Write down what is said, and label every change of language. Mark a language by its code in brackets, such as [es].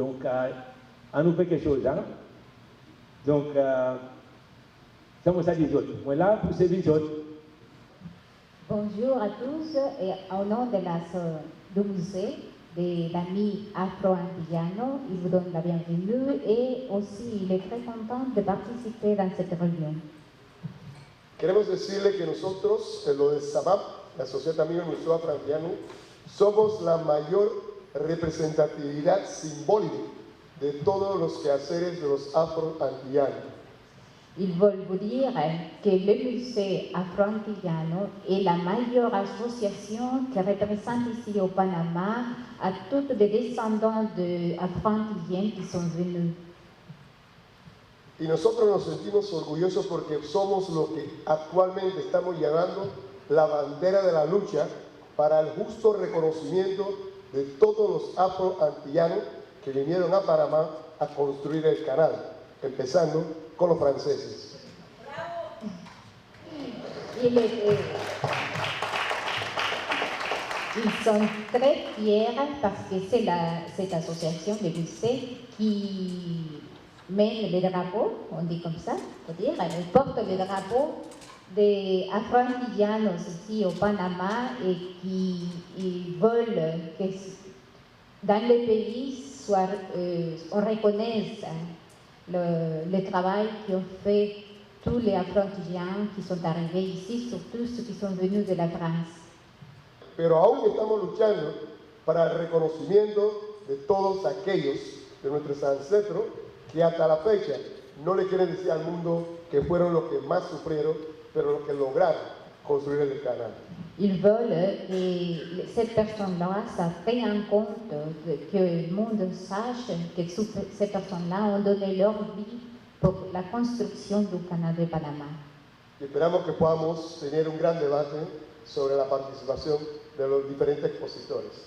[fr] Donc, on nous fait quelque chose. Hein? Donc, c'est ça des autres. Moi là pour servir les autres. Bonjour à tous et au nom de du musée des amis afro-antillanos, il vous donne la bienvenue et aussi il est très content de participer dans cette réunion. [es] Queremos decirle que nosotros, en lo de SABAP, la Sociedad de Amigos Museo Afro-Antillano, somos la mayor representatividad simbólica de todos los quehaceres de los afro-antillanos. [fr] Ils veulent vous dire que le musée afro-antillano est la meilleure association qui représente ici au Panama à tous les descendants d'afro-antillens qui sont venus. [es] Y nosotros nos sentimos orgullosos porque somos lo que actualmente estamos llamando la bandera de la lucha para el justo reconocimiento de todos los afro-antillanos que vinieron a Panamá a construir el canal, empezando con los franceses. [fr] Ils sont très fiers parce que c'est cette association de lycées qui mène le drapeau, on dit comme ça, faut dire, elle porte le drapeau des afro-antillanos ici au Panama et qui veulent que dans le pays on reconnaisse le travail qu'ont fait tous les afro-antillans qui sont arrivés ici, surtout ceux qui sont venus de la France. [es] Pero aún estamos luchando para el reconocimiento de todos aquellos de nuestros ancestros que hasta la fecha no le quieren decir al mundo que fueron los que más sufrieron, pero los que lograron construir el canal. [fr] Ils veulent, et cette personne-là, ça fait en compte que le monde sache que ces personnes-là ont donné leur vie pour la construction du canal de Panama. [es] Y esperamos que podamos tener un gran debate sobre la participación de los diferentes expositores.